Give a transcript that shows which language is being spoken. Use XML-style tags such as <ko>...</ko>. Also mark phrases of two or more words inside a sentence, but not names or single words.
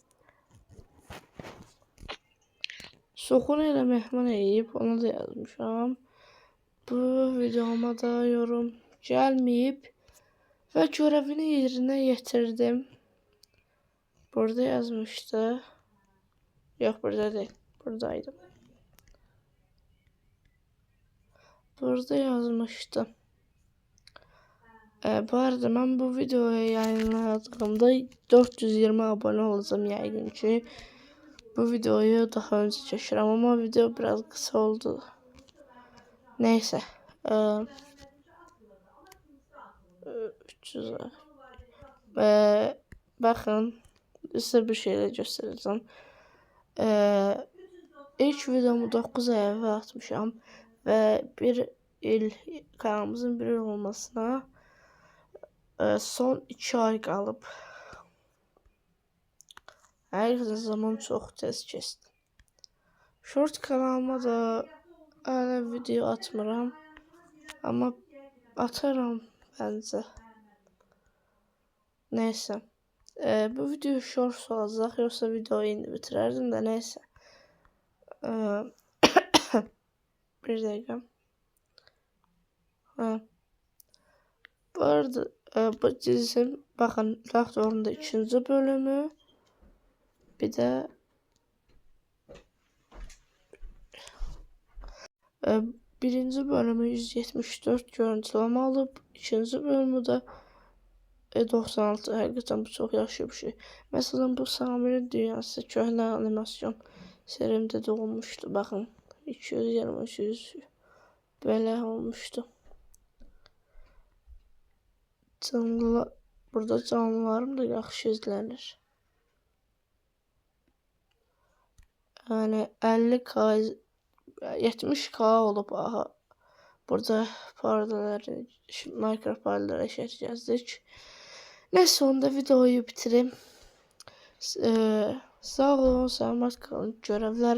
<az>Soxun elə Mehman eləyib, onu da yazmışam. Bu videoma da yorum gəlməyib və görevini yerinə yetirdim. Burada yazmışdı.</az> <tr>Yok, burada değil. Buradaydı. Burada yazmıştı. Bu arada ben bu videoyu yayınladığımda 420 abone olacağım</tr> <az>yəqin ki.</az> <tr>Bu videoyu daha önce çekiyorum ama video biraz kısa oldu. Neyse. 300. Bakın size bir şeyler göstereceğim.</tr> <az>İlk videomu 9 ay evvel atmışam ve bir il kanalımızın bir il olmasına son 2 ay qalıb. Həqiqətən zaman çox tez keçdi. Short kanalıma da hala video atmıram.</az> <tr>Ama atarım bence.</tr> <az>Neyse. Bu video short olacaq. Yoksa videoyu indi bitirərdim də neyse.</az> <tr>Bir dakika. Bu arada bu dizinin bakın Doktor'un da 2. bölümü. Bir de birinci bölümü 174 görüntüleme alıp 2. bölümü de 96.</tr> <az>Həqiqətən bu çox yaxşı bir şey. Mesela bu Samirin Dünyası köhnə animasyon serimdə də olmuşdu. Bakın 220 belə olmuştu. Burada canlılarım da yaxşı izlənir.</az> <tr>Yani 50K 70K olup aha. Burada pardaları Minecraft pardaları eşitleyeceğiz. Neyse onda videoyu bitireyim. Sağ olun, selamat kalın.</tr>